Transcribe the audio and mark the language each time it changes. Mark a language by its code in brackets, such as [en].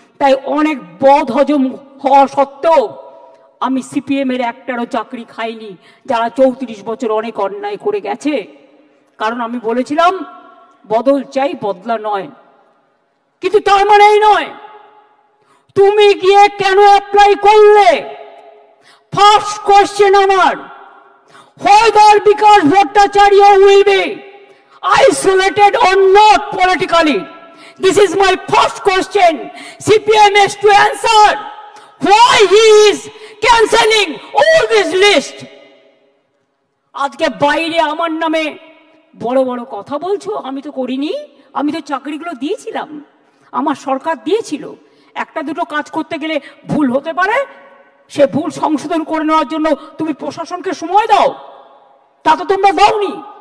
[bn] তাই অনেক বদ হজম হওয়া সত্ত্বেও আমি সিপিএম এর একটারও চাকরি খাইনি, যারা 34 বছর অনেক অন্যায় করে গেছে। কারণ আমি বলেছিলাম বদল চাই, বদলা নয়। কিন্তু তার মানে এই নয় তুমি গিয়ে কেন অ্যাপ্লাই করলে। [en] first question [bn] আমার, [en] whether Bikash Bhattacharya will be isolated or not politically. This is my first question. CPM has to answer why he is cancelling all this list. [bn] আজকে বাইরে আমার নামে বড় বড় কথা বলছো, আমি তো করিনি, আমি তো চাকরিগুলো দিয়েছিলাম, আমার সরকার দিয়েছিল। একটা দুটো কাজ করতে গেলে ভুল হতে পারে, সে ভুল সংশোধন করে নেওয়ার জন্য তুমি প্রশাসনকে সময় দাও, তা তো তোমরা দাওনি।